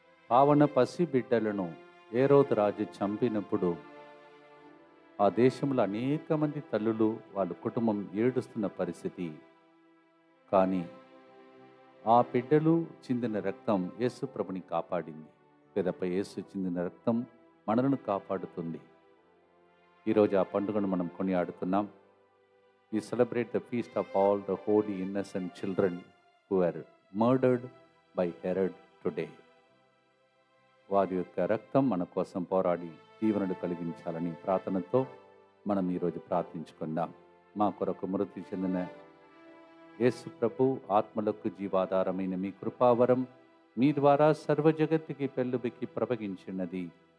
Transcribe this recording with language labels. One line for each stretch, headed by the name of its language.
Telugu: పావన పసి బిడ్డలను హేరోదు రాజు చంపినప్పుడు ఆ దేశంలో అనేక మంది తల్లులు వాళ్ళ కుటుంబం ఏడుస్తున్న పరిస్థితి. కానీ ఆ బిడ్డలు చిందిన రక్తం యేసు ప్రభుని కాపాడింది. పిదప యేసు చిందిన రక్తం మనలను కాపాడుతుంది. ఈరోజు ఆ పండుగను మనం కొనియాడుతున్నాం.
English: We celebrate the feast of all the holy innocent children who were murdered by Herod today.
Telugu: వారి యొక్క రక్తం మన కోసం పోరాడి దీవెనలు కలిగించాలని ప్రార్థనతో మనం ఈరోజు ప్రార్థించుకుందాం. మా కొరకు మృతి చెందిన యేసు ప్రభు ఆత్మలకు జీవాధారమైన మీ కృపావరం మీ ద్వారా సర్వజగత్తుకి పెళ్ళుబికి ప్రవగించినది.